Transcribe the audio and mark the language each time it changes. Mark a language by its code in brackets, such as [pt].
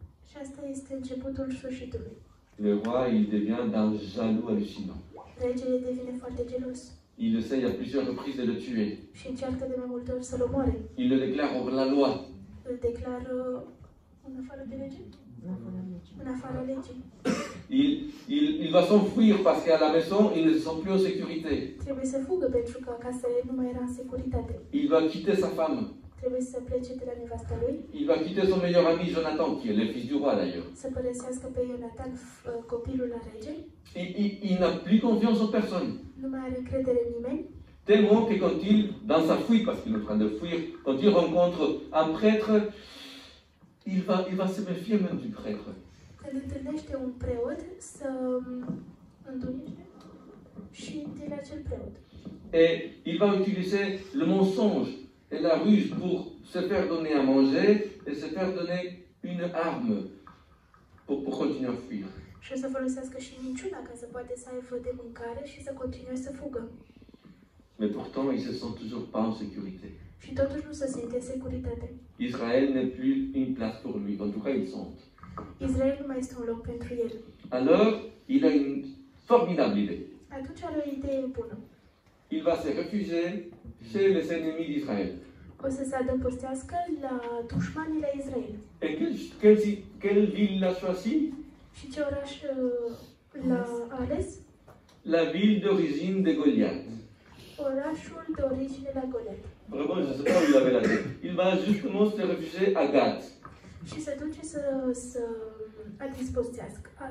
[ro] Și asta este începutul sfârșitului. [fr] Le roi, il devient d'un jaloux hallucinant. [ro] Regele devine foarte gelos [fr] Il essaye à plusieurs reprises de le tuer. [ro] și încearcă de mai multe ori să-l omoare. [fr] Il le déclare hors la loi. [ro] Îl declară în afară de lege? În afara legii. [fr] Il va s'enfuir parce qu'à la maison, il ne se sent plus en sécurité. [ro] Trebuie să fugă pentru că acasă nu mai era în securitate. [fr] Il va quitter sa femme. [ro] Trebuie să plece de la nevasta lui. [fr] Il va quitter son meilleur ami Jonathan, qui est le fils du roi d'ailleurs. [ro] Să părăsească pe Ionatan, copilul la rege. [fr] Il n'a plus confiance en personne. [ro] Nu mai are încredere în nimeni. [fr] Tellement que quand il, dans sa fuite, parce qu'il est en train de fuir, quand il rencontre un prêtre, il va se méfier même du prêtre. [ro] Când întâlnește un preot, să întunește și de la acel preot. [fr] Et il va utiliser le mensonge et la ruse pour se faire donner à manger et se faire donner une arme pour continuer à fuir. [ro] Și o să folosească și minciuna ca să poate să aibă de mâncare și să continue să fugă. [fr] Mais pourtant, il se sent toujours pas en sécurité. [ro] Și totuși nu se simte în securitate. [fr] Israël n'est plus une place pour lui, en tout cas il sent. [ro] Israel nu mai este un loc pentru el. [fr] Alors, il a une formidable idée. [ro] Atunci are o idee bună. [fr] Il va se réfugier chez les ennemis d'Israël. [ro] O să se adăpostească la dușmanii la Israel. [fr] Et quelle ville l'a choisi? [ro] Și ce oraș l-a ales? [fr] La ville d'origine de Goliath. [ro] Orașul de origine la Goliat. [fr] Vraiment, je ne sais pas où il avait la tête. Il va justement se réfugier à Gath. [ro] Și se duce să adispostească.